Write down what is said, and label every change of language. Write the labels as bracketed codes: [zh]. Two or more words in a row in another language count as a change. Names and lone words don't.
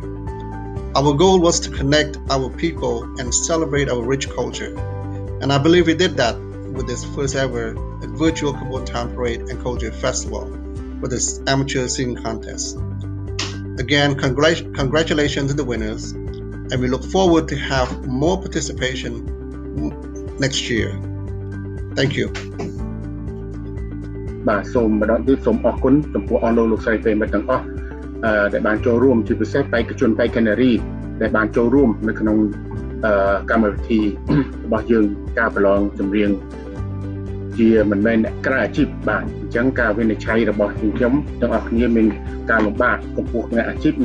[en] Our goal was to connect our people and celebrate our rich culture, and I believe we did that with this first ever virtual Cambodian Town Parade and Culture Festival for this amateur singing contest. Again, congratulations to the winners, and we look forward to have more participation next year. Thank you. [km] បាទសូមម្ដងទៀតសូមអរគុណចំពោះអស់លោកស្រីប្រិយមិត្តទាំងអស់ដែលបានចូលរួមជាពិសេសបេក្ខជនបេក្ខនារីដែលបានចូលរួមនៅក្នុងកម្មវិធីរបស់យើងការប្រឡ ងចម្រៀងជាមិនមែនអ្នកក្រៅអាជីពបាទអញ្ចឹងការវិនិច្ឆ័យរបស់ខ្ញុំទាំងអស់គ្នាមានការលំបាកចំពោះអ្នកអាជីព